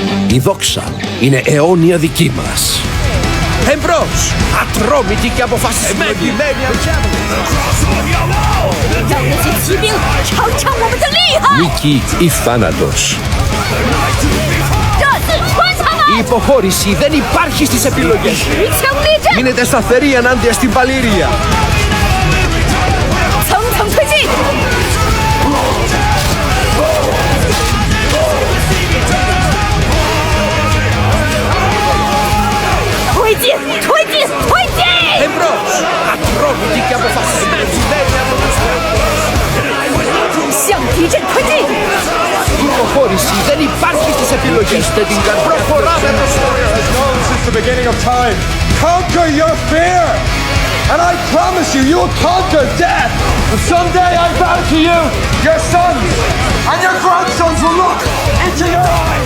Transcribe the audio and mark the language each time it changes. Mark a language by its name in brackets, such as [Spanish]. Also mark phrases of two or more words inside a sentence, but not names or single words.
[Greek] Η δόξα είναι αιώνια δική μας. Εμπρός! Ατρόμητοι και αποφασισμένοι! [Chinese] 让那些骑兵尝尝我们的厉害！ [Greek] Νίκη ή θάνατος. [Chinese] 这次穿他们！ [Greek] Η υποχώρηση δεν υπάρχει στις επιλογές. [Chinese] 持枪列阵， [Greek] Μείνετε σταθεροί ενάντια στην παλήρια. [Chinese] 层层推进。推进，推进，推进！ [Greek] Εμπρός! Ατρόμητοι και αποφασισμένοι! [Chinese] 向敌阵推进！ [Greek] Η υποχώρηση δεν υπάρχει στις επιλογές. Την προχωράμε μπροστά. [English] Since the beginning of time, conquer your fear! And I promise you, you will conquer death! And someday I vow to you, your sons and your grandsons will look into your eyes!